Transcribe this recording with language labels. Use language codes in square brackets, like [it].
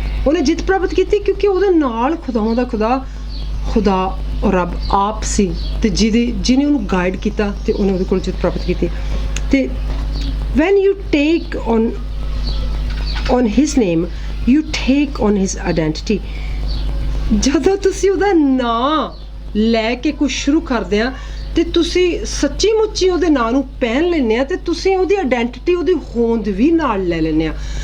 [pa] ਉਹਨੇ ਜਿੱਤ ਪ੍ਰਾਪਤ ਕੀਤੀ ਕਿਉਂਕਿ ਉਹਦੇ ਨਾਲ ਖੁਦਾਵਾਂ ਦਾ ਖੁਦਾ ਰੱਬ ਆਪ ਸੀ ਤੇ ਜਿਹਨੇ ਉਹਨੂੰ ਗਾਈਡ ਕੀਤਾ ਤੇ ਉਹਨੇ ਉਹਦੇ ਕੋਲ ਜਿੱਤ ਪ੍ਰਾਪਤ ਕੀਤੀ। [en] ਤੇ when you take on his name you take on his identity। [pa] ਜਦੋਂ ਤੁਸੀਂ ਉਹਦਾ ਨਾਂ ਲੈ ਕੇ ਕੁਝ ਸ਼ੁਰੂ ਕਰਦੇ ਆ ਤੇ ਤੁਸੀਂ ਸੱਚੀ ਮੁੱਚੀ ਉਹਦੇ ਨਾਂ ਨੂੰ ਪਹਿਨ ਲੈਂਦੇ ਆ ਤੇ ਤੁਸੀਂ ਉਹਦੀ ਆਇਡੈਂਟੀਟੀ ਉਹਦੀ ਹੋਂਦ ਵੀ ਨਾਲ ਲੈ ਲੈਂਦੇ ਆ।